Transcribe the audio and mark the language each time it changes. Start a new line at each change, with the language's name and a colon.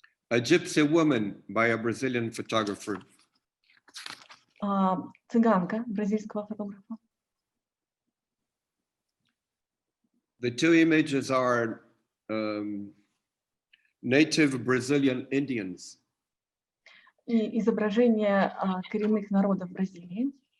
English: A Gypsy Woman by a Brazilian photographer.
Russian: Цыганка бразильского фотографа.
English: The two images are native Brazilian Indians.
Russian: И изображение коренных народов Бразилии.